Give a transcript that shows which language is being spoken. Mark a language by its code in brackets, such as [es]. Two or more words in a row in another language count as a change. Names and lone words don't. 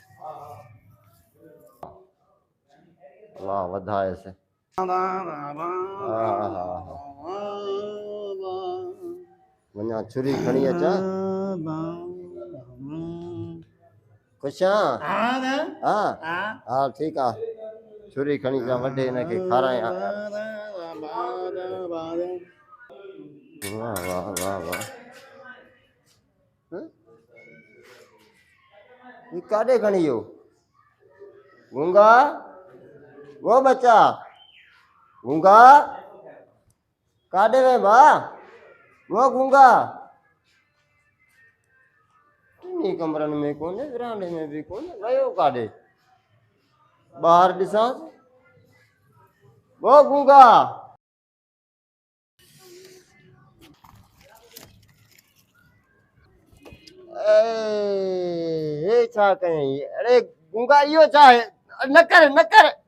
[sd] अल्लाह वधाएसि वञा छुरी खणी अचां ख़ुशि आहीं हा हा ठीकु आहे छुरी खणी अचां वॾे हिनखे खारायां वाह वाह वाह वाह ये काॾे खणी वियो गूंगा वो बच्चा गूंगा काॾे वे भाउ वो गूंगा टिनी कमरनि में कोन्हे विरांडे में बि कोन्हे वियो काॾे ॿाहिरि ॾिसां वो गूंगा हे छा कयई अरे गूंगा इहो छा आहे न कर